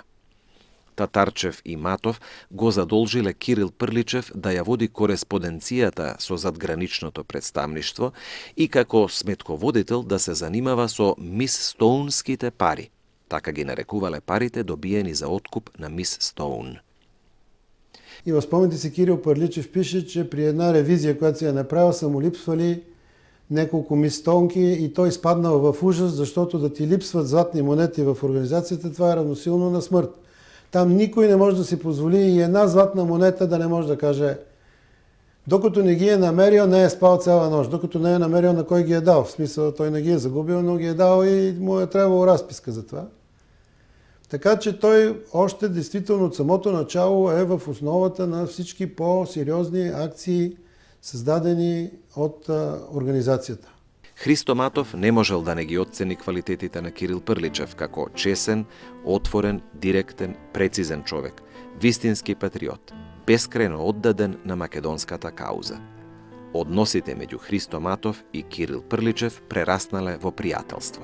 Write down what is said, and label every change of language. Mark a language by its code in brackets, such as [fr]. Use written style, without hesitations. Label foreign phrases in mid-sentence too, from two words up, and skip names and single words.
[mk] Татарчев и Матов го задолжиле Кирил Прличев да ја води кореспонденцијата со задграничното представништво и како сметководител да се занимава со Мис Стоунските пари. Така ги нарекувале парите добиени за откуп на Мис Стоун. И во спомените си Кирил Прличев пише, [bg] че при една ревизија която си ја направил са му липсвали неколку мистонки и той изпаднал в ужас, защото да ти липсват златни монети в организацията, това е равносилно на смърт. Там никой не може да си позволи и една златна монета да не може да каже докато не ги е намерил, не е спал цяла нощ. Докато не е намерил на кой ги е дал. В смисъл, той не ги е загубил, но ги е дал и му е трябвало разписка за това. Така че той още действително от самото начало е в основата на всички по-сериозни акции, създадени от организацията. [mk] Христо Матов не можел да не ги оцени квалитетите на Кирил Прличев како чесен, отворен, директен, прецизен човек, вистински патриот, бескрајно оддаден на македонската кауза. Односите меѓу Христо Матов и Кирил Прличев прераснале во пријателство.